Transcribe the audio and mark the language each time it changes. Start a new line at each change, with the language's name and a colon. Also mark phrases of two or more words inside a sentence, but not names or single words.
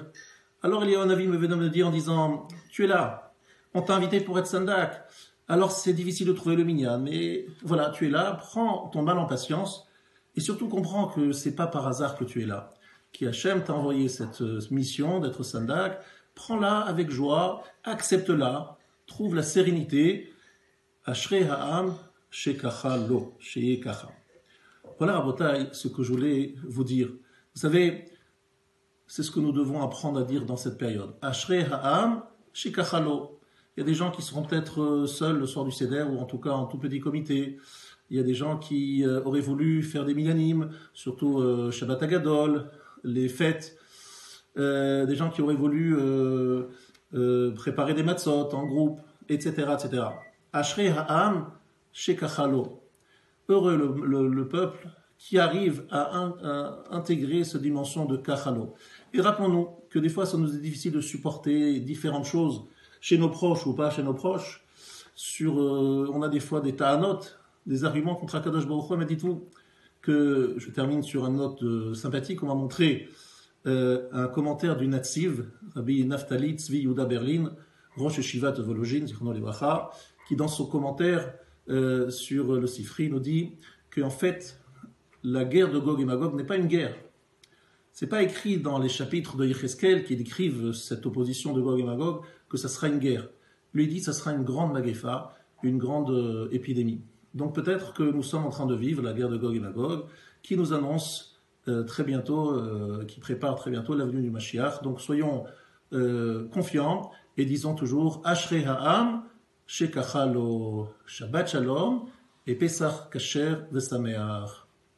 French: Alors Eliyahu Hanavi me venait me dire en disant, tu es là, on t'a invité pour être sandak, alors c'est difficile de trouver le minyan, mais voilà, tu es là, prends ton mal en patience, et surtout comprends que c'est pas par hasard que tu es là. Qui Hachem t'a envoyé cette mission d'être sandak, prends-la avec joie, accepte-la, trouve la sérénité.
Hebrew: אשרי העם שככה לו, שיהיה ככה.
French: Voilà, Rabotai, ce que je voulais vous dire. Vous savez, c'est ce que nous devons apprendre à dire dans cette période.
Hebrew: אשרי העם שככה לו.
French: Il y a des gens qui seront peut-être seuls le soir du Seder, ou en tout cas en tout petit comité. Il y a des gens qui auraient voulu faire des minyanim, surtout Shabbat Hagadol, les fêtes. Des gens qui auraient voulu préparer des matzot en groupe, etc. etc.
Hebrew: אשרי העם שככה לו.
French: Heureux le peuple qui arrive à intégrer cette dimension de kachalo. Et rappelons-nous que des fois, ça nous est difficile de supporter différentes choses chez nos proches ou pas chez nos proches. On a des fois des ta'anot, des arguments contre
Hebrew: הקדוש ברוך הוא.
French: Mais dites-vous que, je termine sur une note sympathique, on m'a montré un commentaire du Natziv, Rabbi Naftali Tzvi Yuda Berlin,
Hebrew: ראש ישיבת וולוז'ין, זכרונו לברכה,
French: qui dans son commentaire sur le Sifri nous dit qu'en fait, la guerre de Gog et Magog n'est pas une guerre. C'est pas écrit dans les chapitres de Yecheskel qui décrivent cette opposition de Gog et Magog que ça sera une guerre. Lui dit que ça sera une grande magéfa, une grande épidémie. Donc peut-être que nous sommes en train de vivre la guerre de Gog et Magog qui nous annonce très bientôt, qui prépare très bientôt l'avenue du Mashiach. Donc soyons confiants et disons toujours
Hebrew: אשרי העם שככה לו שבת שלום
French: et
Hebrew: פסח כשר ושמח.